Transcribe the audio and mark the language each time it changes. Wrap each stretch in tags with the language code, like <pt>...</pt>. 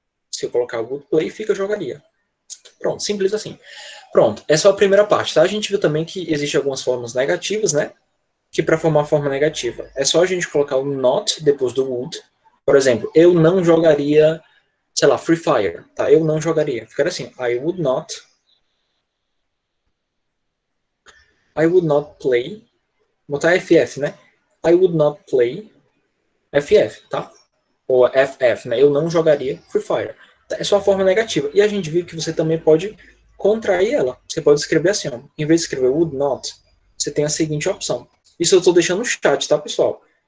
<pt>Se eu colocar would play, fica jogaria. Pronto, simples assim. Pronto, essa é a primeira parte, tá? A gente viu também que existem algumas formas negativas, né? Que para formar forma negativa é só a gente colocar o not depois do would. Por exemplo, eu não jogaria, sei lá, Free Fire, tá? Eu não jogaria. Ficaria assim,</pt> <en>I would not play.</en> <pt>Botar FF, né?</pt> <en>I would not play FF, tá?</en> <pt>Ou FF, né? Eu não jogaria Free Fire. É só a forma negativa. E a gente viu que você também pode contrair ela. Você pode escrever assim, ó. Em vez de escrever would not, você tem a seguinte opção. Isso eu estou deixando no chat, tá, pessoal?</pt>